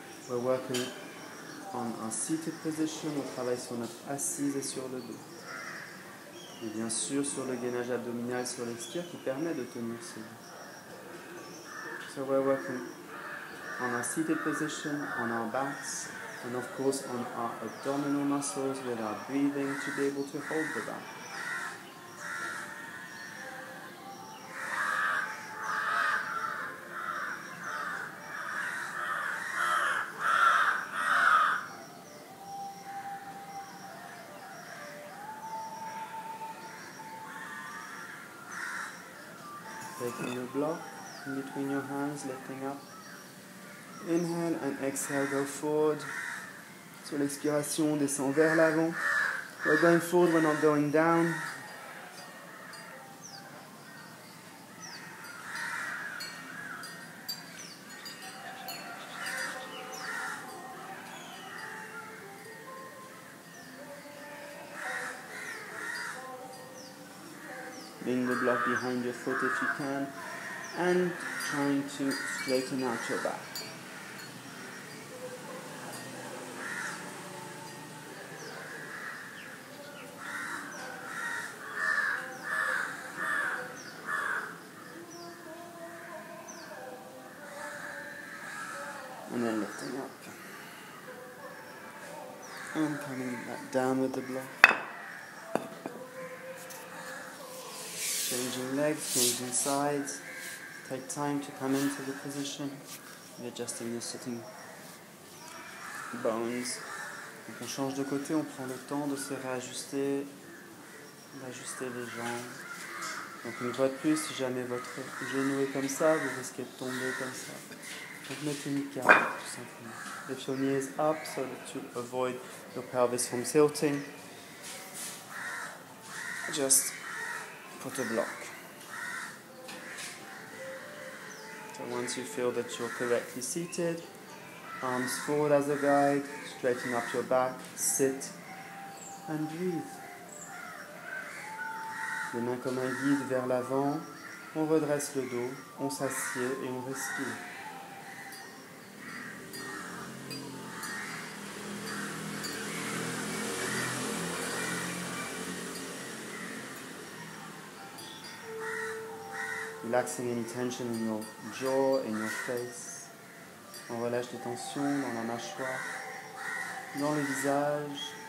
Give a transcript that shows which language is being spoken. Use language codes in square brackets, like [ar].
[en] We're working on our seated position, [fr] on travaille sur notre assise et sur le dos. Et bien sûr sur le gainage abdominal sur l'expire qui permet de tenir ce dos. [en] So we're working on our seated position, on our backs, and of course on our abdominal muscles with our breathing to be able to hold the back. Taking your block in between your hands, lifting up. Inhale and exhale, go forward. [fr] Sur l'expiration, on descend vers l'avant. [en] We're going forward, we're not going down. Lean the block behind your foot if you can, and trying to straighten out your back. And then lifting up. And coming back down with the block. Changing legs, changing sides. Take time to come into the position. Adjusting your sitting bones. [fr] Donc on change de côté, on prend le temps de se réajuster, d'ajuster les jambes. Donc une fois de plus, si jamais votre genou est comme ça, vous risquez de tomber comme ça. Donc mettez une carte tout simplement. [en] Lift your knees up so that you avoid your pelvis from tilting. Just put a block. So once you feel that you're correctly seated, arms forward as a guide, straighten up your back, sit and breathe. [fr] Les mains comme un guide vers l'avant, on redresse le dos, on s'assied et on respire. [en] Relaxing any tension in your jaw, in your face. [fr] On relâche les tensions dans la mâchoire, dans le visage.